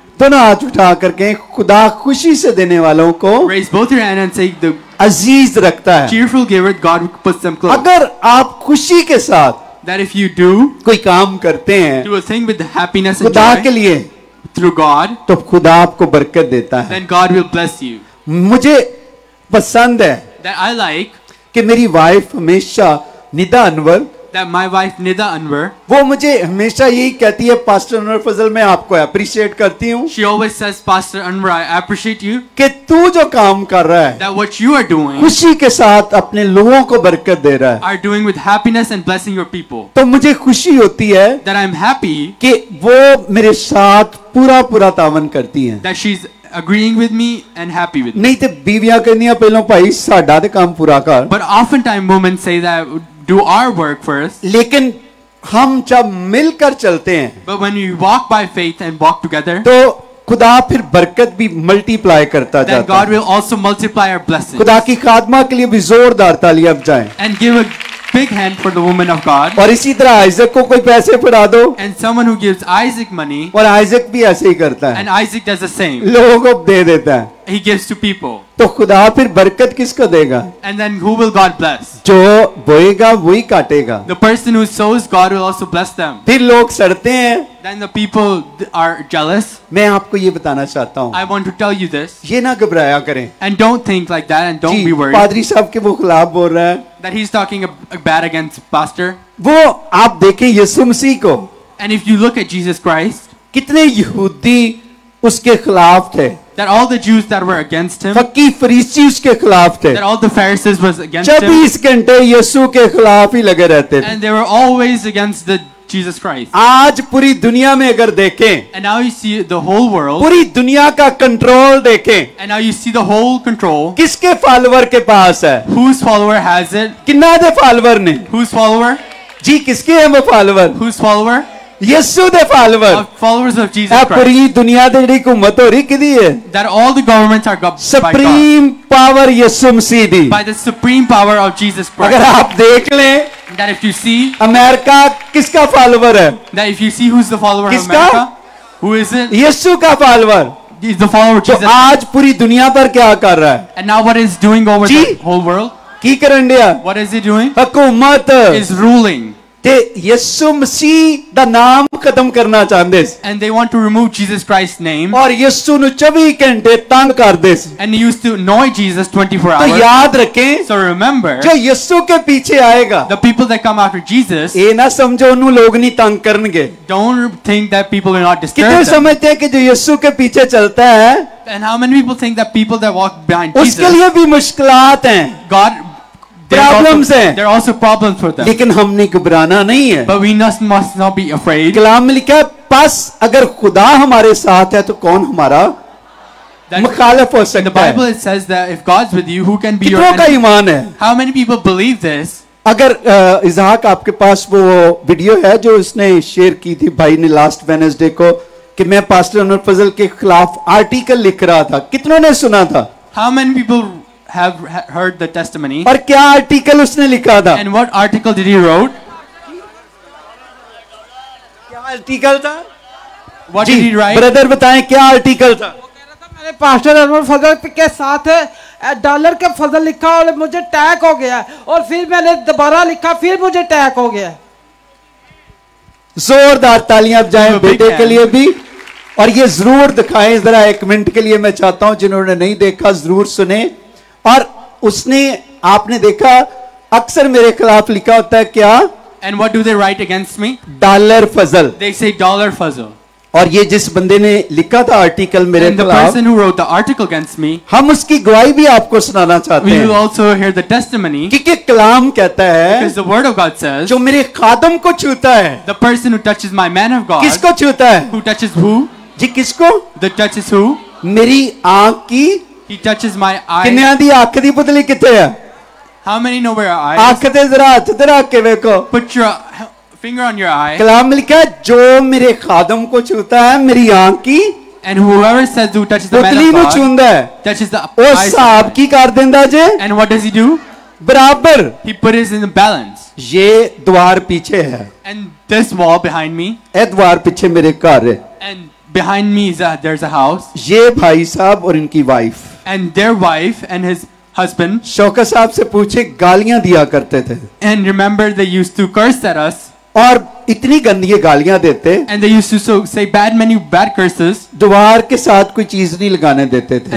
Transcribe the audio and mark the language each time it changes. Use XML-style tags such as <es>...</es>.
<hi>दोनों हाथ उठा करके खुदा खुशी से देने वालों को</hi> <en>Raise both your hands and say, the</en> <hi>अजीज रखता है.</hi> <en>cheerful giver, God puts them close.</en> <hi>अगर आप खुशी के साथ</hi> <en>That if you do</en> <hi>कोई काम करते हैं</hi> <en>a thing with happiness and</en> <hi>खुदा के</hi> <en>joy</en> <hi>लिए,</hi> <en>through God,</en> <hi>तो खुदा आपको बरकत देता है.</hi> <en>then God will bless you.</en> <hi>मुझे पसंद है</hi> <en>That I like</en> <hi>कि मेरी वाइफ हमेशा Nida Anwar</hi> <en>that my wife Nida Anwer,</en> <hi>वो मुझे हमेशा यही कहती है, पास्टर अनवर फजल मैं आपको अप्रिशिएट करती हूँ</hi> <en>she always says, Pastor Anwer, I appreciate you,</en> <hi>कि तू जो काम कर रहा है</hi> <en>that what you are doing</en> <hi>खुशी के साथ अपने लोगों को बरकत दे रहा है,</hi> <en>are doing with happiness and blessing your people.</en> <hi>तो मुझे खुशी होती है</hi> <en>That I'm happy</en> <hi>कि वो मेरे साथ पूरा पूरा तावन करती हैं।</hi> <en>that she's agreeing with me and happy with me.</en> <pa>नहीं तो बीवियां कहनियां पहलों भाई साडा ते काम पूरा कर,</pa> <en>But oftentimes women say that do our work first.</en> <hi>लेकिन हम जब मिलकर चलते हैं</hi> <en>But when we walk by faith and walk together,</en> <hi>तो खुदा फिर बरकत भी मल्टीप्लाई करता</hi> <en>then</en> <hi>जाता</hi> <en>God</en> <hi>है।</hi> <en>will also multiply our blessings.</en> <hi>खुदा की खादमा के लिए भी जोरदार तालियां बजाएं।</hi> <en>And give a big hand for the woman of God.</en> <hi>और इसी तरह आइजक को कोई पैसे फड़ा दो,</hi> <en>And someone who gives Isaac money,</en> <hi>और आइजक भी ऐसे ही करता है,</hi> <en>and Isaac does the same.</en> <hi>लोगों को दे देता है।</hi> <en>He gives to people.</en> <hi>तो खुदा फिर बरकत किसको देगा?</hi> <en>And then who will God bless?</en> <hi>जो बोएगा वही काटेगा।</hi> <en>The person who sows, God will also bless them.</en> <hi>फिर लोग सड़ते हैं।</hi> <en>Then the people are jealous.</en> <hi>मैं आपको ये बताना चाहता हूँ,</hi> <en>I want to tell you this.</en> <hi>ये ना घबराया करें।</hi> <en>And don't think like that and don't</en> <hi>ji,</hi> <en>be worried</en> <hi>पादरी साहब के वो खिलाफ बोल रहा है,</hi> <en>that he's talking bad against pastor.</en> <hi>वो आप देखें यीशु मसीह को,</hi> <en>And if you look at Jesus Christ,</en> <hi>कितने यहूदी उसके खिलाफ थे,</hi> <en>that all the Jews that were against him,</en> <hi>फकी फरीसी उसके खिलाफ थे,</hi> <en>that all the Pharisees was against him,</en> <hi>24 घंटे यीशु के खिलाफ ही लगे रहते थे।</hi> <en>and they were always against the Jesus Christ.</en> <hi>आज पूरी दुनिया में अगर देखें,</hi> <en>And now you see the whole world,</en> <hi>पूरी दुनिया का कंट्रोल देखें,</hi> <en>and now you see the whole control.</en> <hi>किसके फॉलोवर के पास है?</hi> <en>Whose follower has it?</en> <pa>किन्ना दे फॉलोवर ने?</pa> <en>Whose follower?</en> <hi>जी किसके हैं वो follower?</hi> <en>Whose follower?</en> <pa>Yeshu दे follower.</pa> <en>Of followers of Jesus</en> <hi>अब</hi> <en>Christ.</en> <pa>पूरी दुनिया दे ਜਿਹੜੀ हुकूमत हो रही किदी है?</pa> <en>That all the governments are by God,</en> <pa>supreme power Yeshu Masih the.</pa> <en>by the supreme power of Jesus</en> <hi>अगर</hi> <en>Christ.</en> <hi>आप देख लें,</hi> <en>That if you see,</en> <hi>America किसका फॉलोवर है?</hi> <en>that if you see who's the follower of</en> <hi>किसका?</hi> <en>America, who is it?</en> <hi>यीशु का follower.</hi> <en>He's the follower of</en> <hi>तो</hi> <en>Jesus.</en> <hi>आज पूरी दुनिया पर क्या कर रहा है?</hi> <en>And now what is doing over</en> <hi>ji.</hi> <en>the whole world?</en> <pa>की करन दिया?</pa> <en>What is he doing?</en> <hi>हुकूमत</hi> <en>Is ruling.</en> <pa>ते यीशु मसीह दा नाम खत्म करना चाहते सी,</pa> <en>And they want to remove Jesus Christ's name.</en> <pa>और यीशु नु 24 घंटे तंग करदे सी।</pa> <en>And they used to annoy Jesus 24</en> <hi>तो</hi> <en>hours.</en> <hi>याद रखें,</hi> <en>So remember,</en> <hi>जो यीशु के पीछे आएगा,</hi> <en>the people that come after Jesus,</en> <hi>ये ना समझो उन्हें लोग नहीं तंग करनगे।</hi> <en>don't think that people will not disturb</en> <hi>कितने</hi> <en>them.</en> <hi>समझते हैं कि जो यीशु के पीछे चलता है</hi> <en>And how many people think that people that walk behind</en> <hi>उसके</hi> <en>Jesus,</en> <hi>लिए भी मुश्किलात हैं,</hi> <en>God,</en> <hi>Problems हैं।</hi> <en>there are also problems for them.</en> <hi>लेकिन हमने घबराना नहीं है।</hi> <en>But we must not be afraid.</en> <hi>कलाम में लिखा है, बस अगर खुदा हमारे साथ है तो कौन हमारा</hi> <en>That</en> <hi>मुखालिफ हो</hi> <en>in the</en> <hi>सकता</hi> <en>Bible</en> <hi>है?</hi> <en>it says that if God's with you, who can be your</en> <hi>कितनों का</hi> <en>enemy?</en> <hi>ईमान है?</hi> <en>How many people believe this?</en> <hi>अगर इज़हाक आपके पास वो वीडियो है जो उसने शेयर की थी भाई ने लास्ट वेडनेसडे को, कि मैं पास्टर अनवर फजल के खिलाफ आर्टिकल लिख रहा था, कितनों ने सुना था?</hi> <en>How many people have heard the testimony?</en> <hi>और क्या आर्टिकल उसने लिखा था?</hi> <en>And what article did he wrote?</en> <hi>क्या आर्टिकल था?</hi> <en>What</en> <hi>ji</hi> <en>did he write?</en> <hi>Brother बताएं क्या आर्टिकल था? मैंने पास्टर अनवर फजल के साथ डॉलर के फजल लिखा और मुझे अटैक हो गया, और फिर मैंने दोबारा लिखा, फिर मुझे अटैक हो गया। जोरदार तालियां बजाएं</hi> <en>Big</en> <hi>बेटे के</hi> <en>hand.</en> <hi>लिए भी, और ये जरूर दिखाएं जरा 1 मिनट के लिए। मैं चाहता हूं जिन्होंने नहीं देखा जरूर सुने। और उसने, आपने देखा अक्सर मेरे खिलाफ लिखा होता है क्या?</hi> <en>And what do they write against me?</en> <hi>Dollar Fazal.</hi> <en>They say dollar Fazal.</en> <hi>और ये जिस बंदे ने लिखा था आर्टिकल मेरे</hi> <en>And the</en> <hi>खिलाफ,</hi> <en>person who wrote the article against me,</en> <hi>हम उसकी गवाही भी आपको सुनाना चाहते</hi> <en>we will</en> <hi>हैं,</hi> <en>also hear the testimony,</en> <hi>क्योंकि कलाम कहता</hi> <en>because the word of God says,</en> <hi>जो मेरे खादम को छूता है,</hi> <en>the person who touches my man of God,</en> <hi>किसको छूता है?</hi> <en>who touches who?</en> <hi>जी किसको?</hi> <en>That touches who?</en> <hi>मेरी आंख की,</hi> <en>He touches my eye.</en> <pa>किन्या दी आंख दी पुतली किथे है?</pa> <en>How many know where your eye</en> <hi>आंख</hi> <en>is?</en> <pa>ते जरा हाथ ते रख के देखो।</pa> <en>Put your finger on your eye,</en> <hi>कलाम में लिखा है जो मेरे खादम को छूता है मेरी आंख की</hi> <en>and whoever says who touches the man</en> <hi>पुतली</hi> <en>of</en> <pa>नु</pa> <en>God</en> <pa>छूंदा है,</pa> <en>touches the</en> <hi>वो</hi> <en>eyes.</en> <pa>हिसाब की कर देंदा जे</pa> <en>And what does he do?</en> <hi>बराबर।</hi> <en>He put it in the balance.</en> <hi>ये द्वार पीछे है,</hi> <en>And this wall behind me,</en> <hi>ए द्वार पीछे मेरे घर है,</hi> <en>and behind me is there's a house,</en> <hi>ये भाई साहब और इनकी wife</hi> <en>and their wife and his husband.</en> <hi>Shaukat साहब से पूछे गालियां दिया करते थे,</hi> <en>And remember, they used to curse at us,</en> <hi>और इतनी गंदी गालियां देते,</hi> <en>and they used to say many bad curses,</en> <hi>द्वार के साथ कोई चीज नहीं लगाने देते थे।</hi>